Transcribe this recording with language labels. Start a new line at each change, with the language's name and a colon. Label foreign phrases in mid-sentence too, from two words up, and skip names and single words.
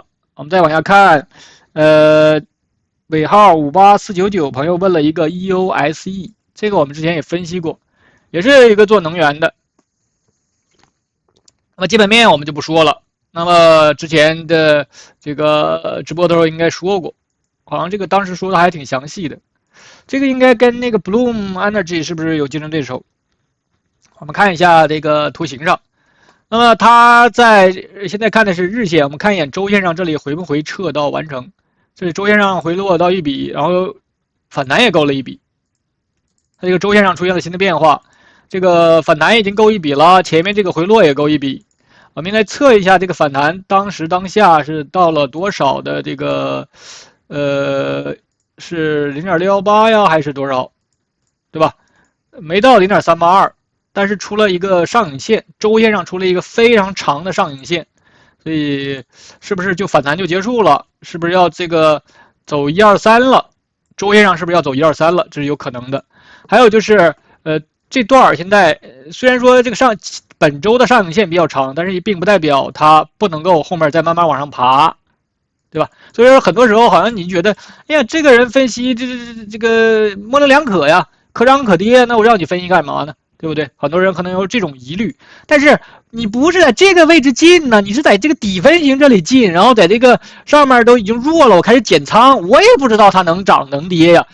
Chinese: 我們再往下看，尾號58499朋友問了一個 EOSE， 這個我們之前也分析過，也是一個做能源的。那麼基本面我們就不說了，那麼之前的這個直播的時候應該說過。好像這個當時說的還挺詳細的，這個應該跟那個 Bloom Energy 是不是有競爭對手？我們看一下這個圖形上，那麼它現在看的是日線，我們看一眼週線上這裡回不回撤到完成， 這里周線上回落到一筆，然後反彈也勾了一筆，它这個周線上出現了新的變化，這個反彈已經勾一筆了，前面這個回落也勾一筆。我們來測一下這個反彈當時當下是到了多少的這個是 0.618 呀還是多少，对吧？沒到 0.382， 但是出了一個上影線，周線上出了一個非常長的上影線，所以是不是就反彈就結束了？是不是要這個走123了？周線上是不是要走123了？這是有可能的。還有就是這段現在雖然說這個本周的上影線比較長，但是也並不代表它不能夠後面再慢慢往上爬，對吧？所以說很多時候好像你覺得，哎呀，這個人分析這個模稜兩可呀，可漲可跌，那我讓你分析幹嘛呢？對不對？很多人可能有這種疑慮，但是你不是在這個位置進呢，你是在這個底分型這裡進，然後在這個上面都已經弱了，我開始減倉，我也不知道它能漲能跌呀。